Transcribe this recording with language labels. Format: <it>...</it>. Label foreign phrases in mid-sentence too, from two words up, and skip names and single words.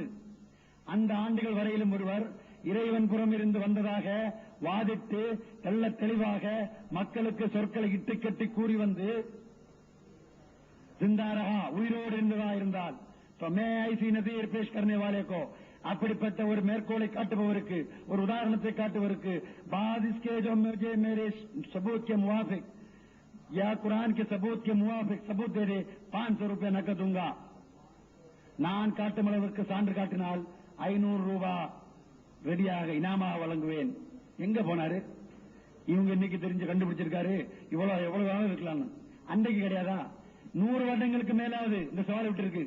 <ta>அந்த ஆண்டுகள் வரையிலும் ஒருவர் இறைவன் புறம் இருந்து வந்ததாக வாதிட்டு தெளிவாக மக்களுக்கு சொற்களை இட்டு கட்டி கூறி வந்து जिंदारहा உயிரோடு இருந்ததா இருந்தால்</ta> <ur>ایسی نظیر پیش کرنے والے کو,</ur> <ta>அப்படிப்பட்ட ஒரு மேற்கோளை காட்டுபவருக்கு, ஒரு உதாரணத்தை காட்டுவதற்கு,</ta> <ur>بادیس کے جو مجھے میرے ثبوت کے موافق یا قرآن کے ثبوت کے موافق ثبوت دے دے، 500 روپے نقد دوں گا.</ur> <ta>நான் காட்டும் அளவிற்கு சான்று காட்டினால் 500 ரூபாய் ரெடியாக இனாமா வழங்குவேன். எங்க போனாரு? இவங்க இன்னைக்கு தெரிஞ்சு கண்டுபிடிச்சிருக்காரு, எவ்வளவு இருக்கலாம். அன்றைக்கு கிடையாதா? 100 வருடங்களுக்கு மேலாவது இந்த சவால் விட்டு இருக்கு.</ta>